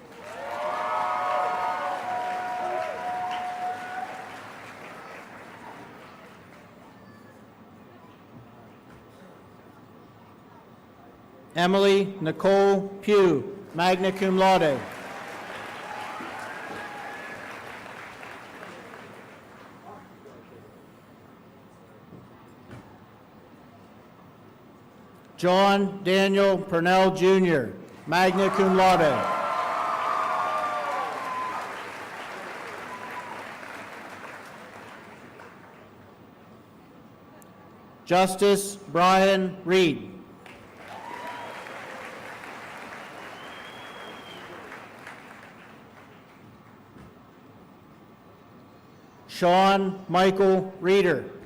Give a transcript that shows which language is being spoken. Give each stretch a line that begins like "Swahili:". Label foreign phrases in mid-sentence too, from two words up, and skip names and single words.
English: Emily Nicole Pugh,
Latin: magna cum laude.
English: John Daniel Purnell Jr.,
Latin: magna cum laude.
English: Justice Brian Reed. Sean Michael Reeder.